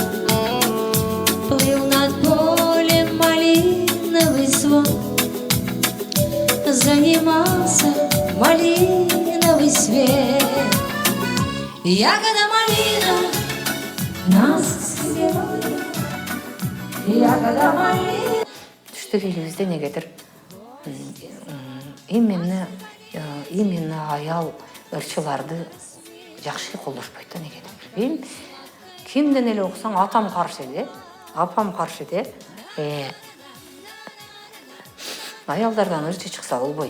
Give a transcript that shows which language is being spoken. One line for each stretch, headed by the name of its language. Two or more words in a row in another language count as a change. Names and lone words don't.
Russian: Плыл над полем малиновый звон, занимался малиновый свет. Ягода малина нас собирает, ягода малина.
Kyrgyz: Түштүк элибизде негедир именно аял ырчыларды жакшы колдошпойт да, негедир билбейм. Кимден эле окусаң, атам каршы эле, апам каршы эле. Аялдардан ырчы чыкса болбойт.